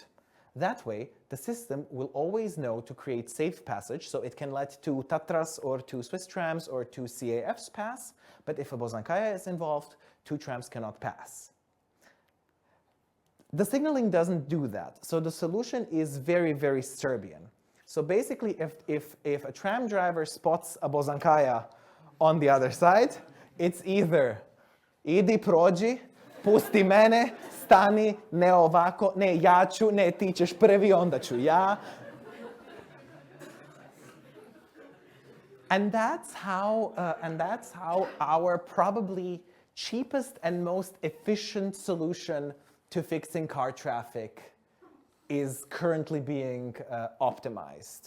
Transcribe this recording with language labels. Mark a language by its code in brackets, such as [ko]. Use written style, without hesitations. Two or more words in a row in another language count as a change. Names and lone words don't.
[en] That way, the system will always know to create safe passage, so it can let two Tatras or two Swiss trams or two CAFs pass, but if a Bozankaya is involved, two trams cannot pass. The signaling doesn't do that, so the solution is very, very Serbian. So basically, if a tram driver spots a Bozankaya on the other side, it's either [sr] idi prođi, pusti mene, stani, ne ovako, ne ja ću, ne ti ćeš prvi, onda ću ja. [en] And that's how our probably cheapest and most efficient solution to fixing car traffic is currently being optimized.